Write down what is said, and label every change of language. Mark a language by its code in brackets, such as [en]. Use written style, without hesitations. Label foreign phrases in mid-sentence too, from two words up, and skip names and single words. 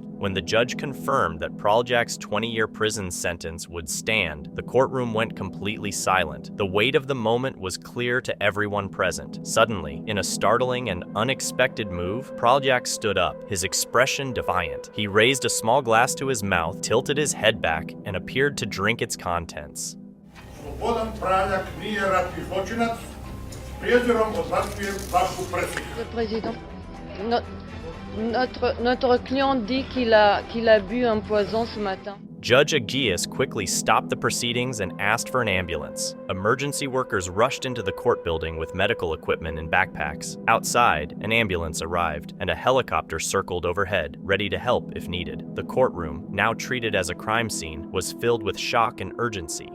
[en] When the judge confirmed that Praljak's 20-year prison sentence would stand, the courtroom went completely silent. The weight of the moment was clear to everyone present. Suddenly, in a startling and unexpected move, Praljak stood up, his expression defiant. He raised a small glass to his mouth, tilted his head back, and appeared to drink its contents. [hr] Slobodan Praljak nije ratni zločinac. S prijezirom odbacujem vašu presudu. [fr] Le président, notre client dit qu'il a bu un poison ce matin. [en] Judge Agius quickly stopped the proceedings and asked for an ambulance. Emergency workers rushed into the court building with medical equipment and backpacks. Outside, an ambulance arrived, and a helicopter circled overhead, ready to help if needed. The courtroom, now treated as a crime scene, was filled with shock and urgency.